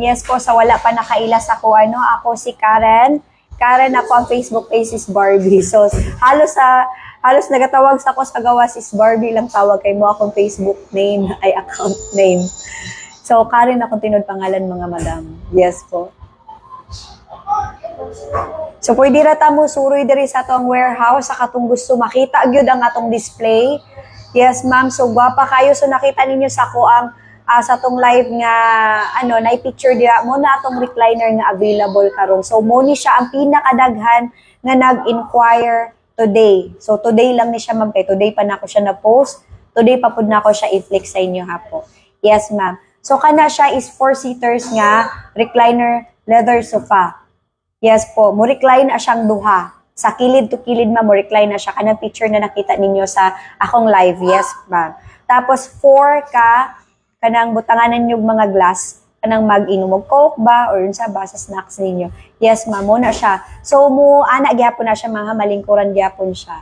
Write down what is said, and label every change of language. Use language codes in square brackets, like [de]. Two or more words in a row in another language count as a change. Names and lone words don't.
[ceb] Yes po, sa wala pa nakailas ako, ako si Karen. Karen, ako ang Facebook page is Barbie. So, halos nagatawag sa ako sa gawa sis Barbie lang tawag kay mo akong Facebook name, ay [en] account name. [ceb] So, Karen akong tinod pangalan, mga madam. [en] Yes po. [ceb] So, pwede rata mo suroy diri sa atong warehouse, sa katong gusto makita gyud ang atong display. [en] Yes, ma'am. [ceb] So, gwapa kayo. So, nakita ninyo sa ako ang sa atong live nga na-picture dia mo na atong recliner nga available karon. So mo ni siya ang pinakadaghan nga nag-inquire today. So today lang ni siya, ma'am, kay today pa nako siya na post. Today pa pud nako siya i-flex sa inyo ha po. [en] Yes, ma'am. [ceb] So kana siya is 4-seaters nga [en] recliner leather sofa. [ceb] Yes po, mo recline na siyang duha. Sa kilid to kilid, ma'am, mo recline na siya. Kanang picture na nakita ninyo sa akong live. [en] Yes, ma'am. [ceb] Tapos 4 ka kanang butanganan yung mga glass, kanang mag-inom og coke ba, or yun sa ba, sa snacks ninyo. [en] Yes, ma'am, [ceb] na siya. So, anak gyapon na siya, mga malingkuran gyapon siya.